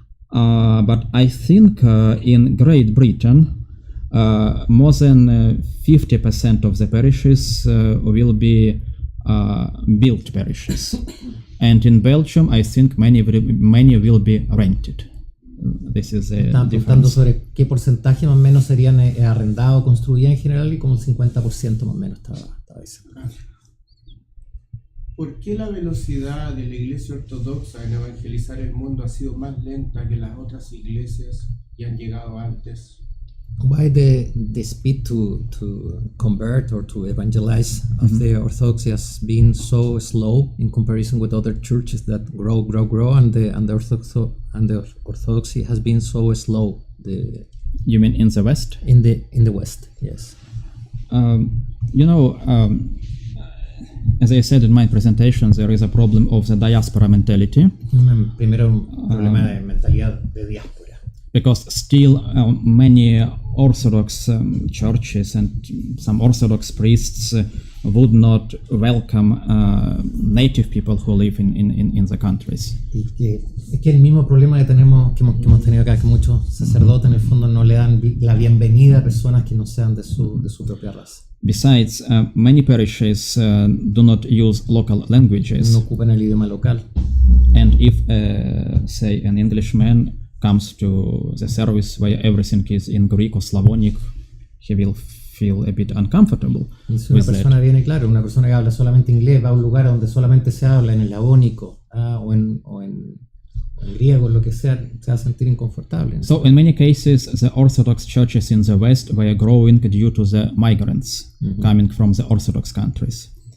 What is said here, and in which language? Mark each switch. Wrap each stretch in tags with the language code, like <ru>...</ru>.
<en>But I think in Great Britain, more than 50% of the parishes will be built parishes. And in Belgium, I think many will be rented. This is a</en> <es>Estaba preguntando sobre qué porcentaje más o menos serían arrendados o construidos en general, y como el 50% más o menos estaba diciendo. ¿Por qué la velocidad de la Iglesia Ortodoxa en evangelizar el mundo ha sido más lenta que las otras iglesias que han llegado antes?</es> <en>Why the speed to convert or to evangelize of the Orthodoxy has been so slow in comparison with other churches that grow, and the Orthodoxy has been so slow? You mean in the West? In the West, yes. As I said in my presentation, there is a problem of the diaspora mentality.</en> <es>Primero un problema de mentalidad de diáspora.</es> <en>Because still many Orthodox churches and some Orthodox priests would not welcome native people who live in the countries.</en> <es>Y es que el mismo problema que hemos tenido acá, que muchos sacerdotes en el fondo no le dan la bienvenida a personas que no sean de su propia raza.</es> <en>Besides, many parishes do not use local languages.</en> <es>No ocupan el idioma local.</es> <en>And if, say, an Englishman comes to the service where everything is in Greek or Slavonic, he will feel a bit uncomfortable.</en> <es>Y si una persona viene, claro, una persona que habla solamente inglés va a un lugar donde solamente se habla en el slavónico o en griego, lo que sea, se va a sentir inconfortable.</es> <en>So in many cases, the Orthodox churches in the West were growing due to the migrants coming from the Orthodox countries.</en>